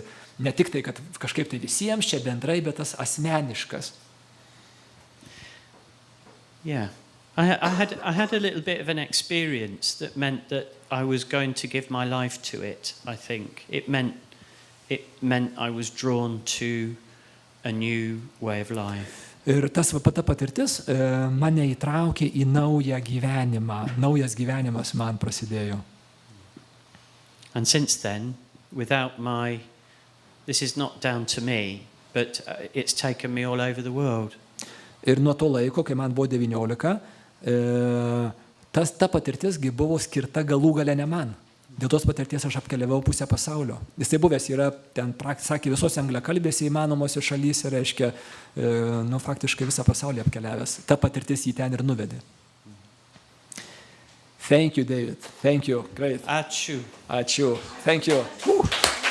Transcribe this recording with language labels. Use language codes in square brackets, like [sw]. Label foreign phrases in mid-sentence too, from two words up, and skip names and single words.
[lt] Ne tik tai, kad kažkaip tai visiems čia bendrai, bet tas asmeniškas. [en] Yeah. I had a little bit of an experience that meant that I was going to give my life to it, I think. It meant I was drawn to a new way of life. [lt] Ir ta patirtis mane įtraukė į naują gyvenimą. Naujas gyvenimas man prasidėjo. [en] And since then, this is not down to me, but it's taken me all over the world. [lt] Ir nuo to laiko, kai man buvo 19, ta patirtisgi buvo skirta galų gale ne man. Dėl tos patirties aš apkeliavau pusę pasaulio. Jisai buvęs yra ten, sakė, visose angliakalbėse įmanomose šalyse, reiškia, faktiškai visą pasaulį apkeliavęs. Ta patirtis jį ten ir nuvedė. [en] Thank you, David. Thank you. Great. [lt] Ačiū. Ačiū. [en] Thank you.